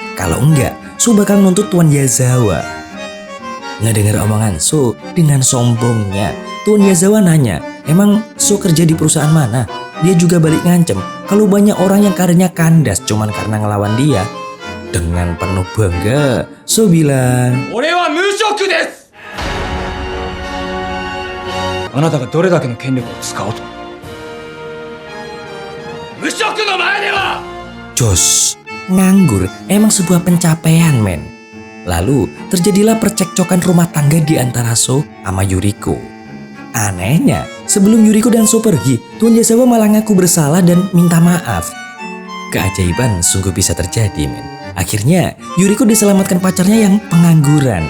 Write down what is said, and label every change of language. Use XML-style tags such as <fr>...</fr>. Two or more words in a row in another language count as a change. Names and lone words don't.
<id>Kalau enggak, So bakal nuntut Tuan Yazawa. Ngedenger omongan So dengan sombongnya, Tuan Yazawa nanya, emang So kerja di perusahaan mana? Dia juga balik ngancem kalau banyak orang yang karirnya kandas cuman karena ngelawan dia. Dengan penuh bangga, So bilang,</id> <ja>俺は無職です。あなたがどれだけの権力を使おうと無職の前では</ja> <id>Jos, nganggur emang sebuah pencapaian, men. Lalu terjadilah percekcokan rumah tangga di antara So sama Yuriko. Anehnya, sebelum Yuriko dan So pergi, Tuan Yazawa malah ngaku bersalah dan minta maaf. Keajaiban sungguh bisa terjadi, men. Akhirnya, Yuriko diselamatkan pacarnya yang pengangguran.</id>